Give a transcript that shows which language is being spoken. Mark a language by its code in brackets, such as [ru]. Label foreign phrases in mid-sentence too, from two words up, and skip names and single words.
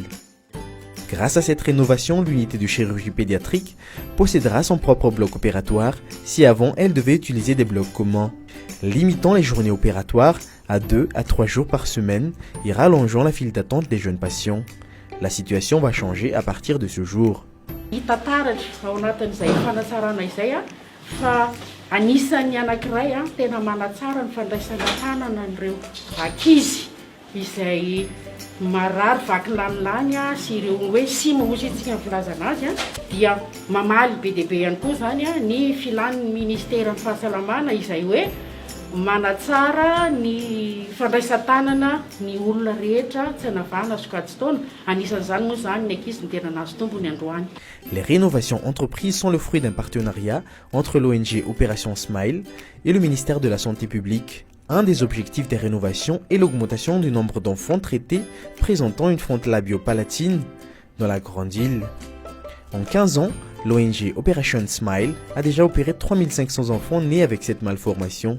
[fr] Grâce à cette rénovation, l'unité de chirurgie pédiatrique possédera son propre bloc opératoire si avant elle devait utiliser des blocs communs, limitant les journées opératoires à 2 à 3 jours par semaine et rallongeant la file d'attente des jeunes patients. La situation va changer à partir de ce jour. [mg] Marary vaky lamilany sy ireo hoe sy mahositsika ny filazana azy dia mamaly be dia be ihany koa zany ny filan'ny ministera ny fahasalamana izay hoe manatsara ny fandraisan-tanana ny olona rehetra tsy hanavahana sokajy taona anisan'izany moa zany ny ankizy ny tena nahazo tombony androany. [fr] Les rénovations entreprises sont le fruit d'un partenariat entre l'ONG Opération Smile et le ministère de la Santé publique. Un des objectifs des rénovations est l'augmentation du nombre d'enfants traités présentant une fente labio-palatine dans la grande île. En 15 ans, l'ONG Operation Smile a déjà opéré 3500 enfants nés avec cette malformation.